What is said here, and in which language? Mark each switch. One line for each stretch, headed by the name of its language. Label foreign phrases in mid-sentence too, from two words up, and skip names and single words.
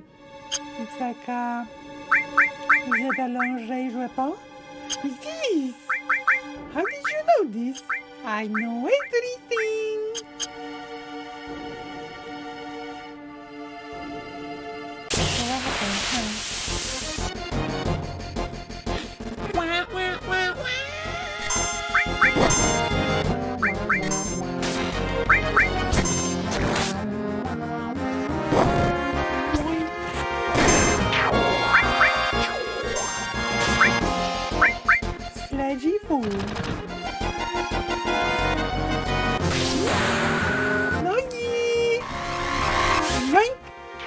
English: It's like is it a long range weapon? It is! How did you know this? I know everything! What happened? Wah, wah, wah, wah. Sledgy fool. Yoink!